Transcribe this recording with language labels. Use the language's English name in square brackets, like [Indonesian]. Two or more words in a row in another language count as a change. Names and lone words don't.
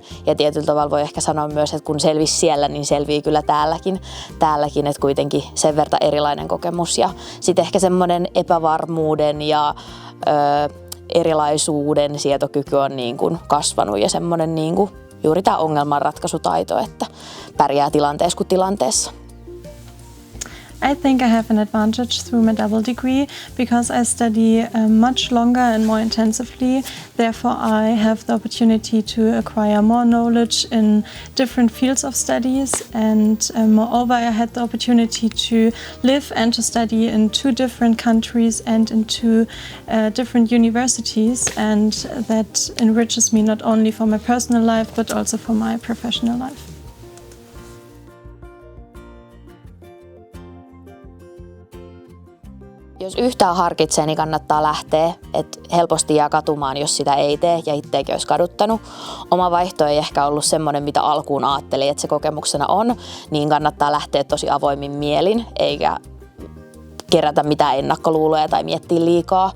[Finnish] Ja tietyllä tavalla voi ehkä sanoa myös, että kun selvisi siellä, niin selvii kyllä täälläkin, että kuitenkin sen verran erilainen kokemus. Ja sitten ehkä semmoinen epävarmuuden ja erilaisuuden sietokyky on niin kuin kasvanut ja semmoinen niin kuin juuri tämä ongelmanratkaisutaito, että pärjää tilanteessa kuin tilanteessa. [English] I think I have an advantage through my double degree because I study much longer and more intensively. Therefore, I have the opportunity to acquire more knowledge in different fields of studies, and moreover, I had the opportunity to live and to study in 2 different countries and in 2 different universities, and that enriches me not only for my personal life but also for my professional life. [Finnish] Jos yhtään harkitsee, niin kannattaa lähteä, että helposti jää katumaan, jos sitä ei tee ja itseäkin olisi kaduttanut. Oma vaihto ei ehkä ollut semmoinen, mitä alkuun ajattelin, että se kokemuksena on, niin kannattaa lähteä tosi avoimin mielin, eikä kerätä mitään ennakkoluuloja tai miettiä liikaa.